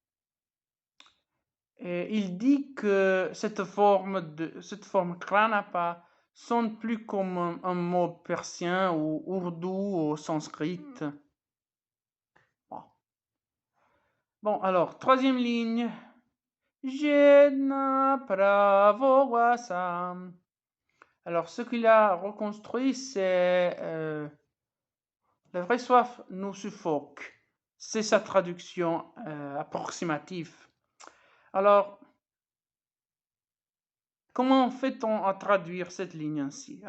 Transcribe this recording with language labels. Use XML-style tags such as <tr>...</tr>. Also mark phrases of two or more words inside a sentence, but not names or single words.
<fr>Et il dit que cette forme kranapa sonne plus comme un mot persien ou ourdou ou sanskrit. Bon, alors, troisième ligne. Jedna pravo wasam. Alors, ce qu'il a reconstruit, c'est la vraie soif nous suffoque. C'est sa traduction approximative. Alors, comment fait-on à traduire cette ligne ainsi?</fr>